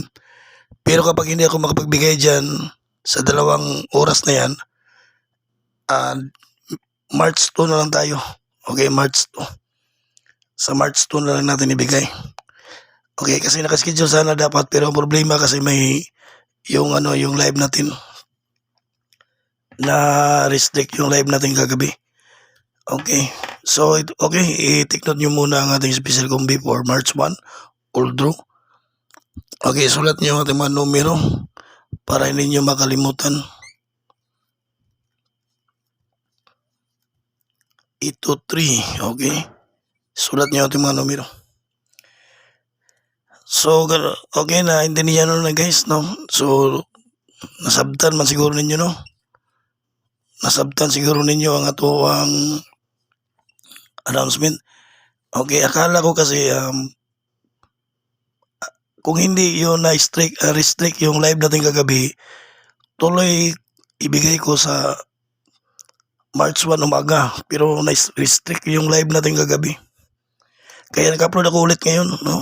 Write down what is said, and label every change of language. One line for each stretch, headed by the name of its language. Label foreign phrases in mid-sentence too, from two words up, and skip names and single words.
Filipino: Pero kapag hindi ako makapagbigay dyan sa 2 oras na yan, March 2 na lang tayo. Okay, March 2. Sa March 2 na lang natin ibigay. Okay, kasi nakaschedule sana dapat, pero ang problema kasi may yung live natin na restrict yung live natin kagabi. Okay, so okay, i-take note nyo muna ang ating
English: special combi
Filipino: for March 1
English: all draw.
Filipino: Okay, sulat nyo ang ating mga numero para hindi nyo makalimutan. Ito 3, okay, sulat nyo ang ating mga numero. So, okay na, intindihan nyo na guys, no? So,
Cebuano: nasabtan man siguro ninyo, no? Nasabtan siguro ninyo ang ato ang announcement.
Filipino: Okay, akala ko kasi kung hindi yun na restrict yung live natin kagabi, tuloy ibigay ko sa March 1 umaga. Pero na-restrict yung live natin kagabi. Kaya nag-upload ako ulit ngayon, no?